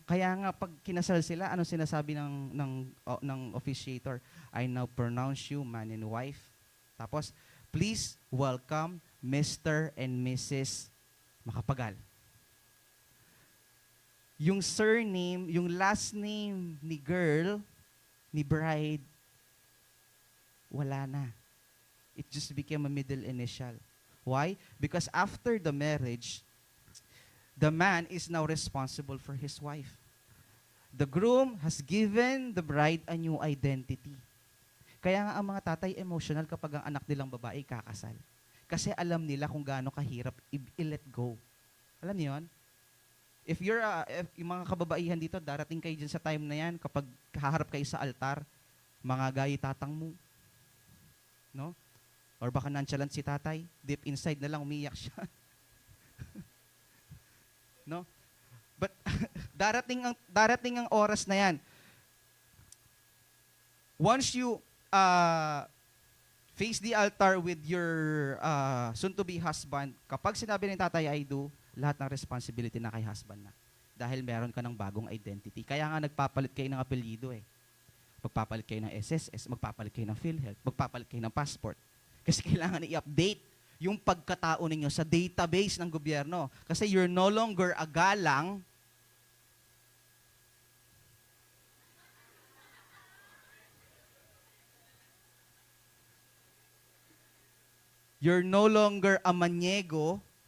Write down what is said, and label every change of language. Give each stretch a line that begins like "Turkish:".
Filipino: Kaya nga pag kinasal sila, ano sinasabi ng officiator?
English: I now pronounce you man and wife. Tapos, please welcome Mr. and Mrs. Makapagal.
Filipino: Yung surname, yung last name ni girl, ni bride, wala na.
English: It just became a middle initial. Why? Because after the marriage, the man is now responsible for his wife. The groom has given the bride a new identity.
Filipino: Kaya nga ang mga tatay emotional kapag ang anak nilang babae kakasal. Kasi alam nila kung gaano kahirap i-let go. Alam niyo yun? If yung mga kababaihan dito, darating kayo dyan sa time na yan, kapag haharap kayo sa altar, mga gayi tatang mo. No? Or baka nonchalant si tatay, deep inside na lang umiyak siya. No? But darating ang oras na yan.
English: Once you face the altar with your soon-to-be husband,
Filipino: kapag sinabi ng tatay,
English: I do,
Filipino: lahat ng responsibility na kay husband na. Dahil meron ka ng bagong identity. Kaya nga nagpapalit kayo ng apelyido eh. Magpapalit kayo ng SSS, magpapalit kayo ng PhilHealth, magpapalit kayo ng passport. Kasi kailangan i-update yung pagkatao ninyo sa database ng gobyerno.
English: Kasi you're no longer a galang. You're no longer a manyego.